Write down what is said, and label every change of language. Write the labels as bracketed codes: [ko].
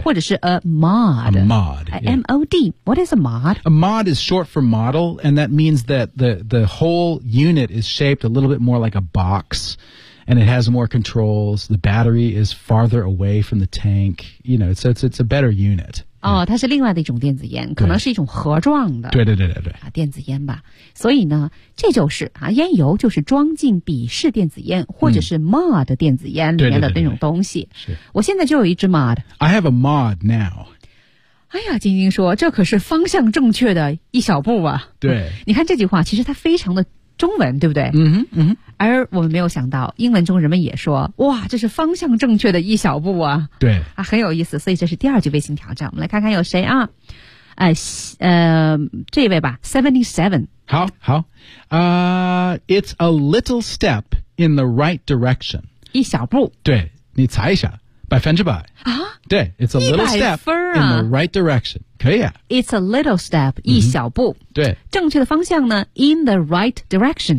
[zh] 或者是 a mod. [en] A mod.、Yeah. M-O-D. What is a mod? A mod is short for model, and that means that the whole unit is shaped a little bit more like a box. And it has more controls. The battery is farther away from the tank. You know, it's a better unit. [zh] 哦，它是另外的一种电子烟，可能是一种盒状的。对。啊，电子烟吧。所以呢，这就是啊，烟油就是装进鄙视电子烟或者是 mod 电子烟里面的那种东西。是。我现在就有一支 mod. [en] I have a mod now. [zh] 哎呀，晶晶说，这可是方向正确的一小步啊。对。你看这句话，其实它非常的。中文对不对嗯哼嗯哼而我们没有想到英文中人们也说哇这是方向正确的一小步啊对啊很有意思所以这是第二句微信挑战我们来看看有谁啊这位吧 ,77. [en] 好it's a little step in the right direction. [zh] 一小步。对你猜一下100%。啊 [en] 对 ,it's a little step、 [zh] 啊、 [en] in the right direction. [zh] 可以啊 [en] It's a little step、mm-hmm. [zh] 一小步对正确的方向呢 [en] In the right direction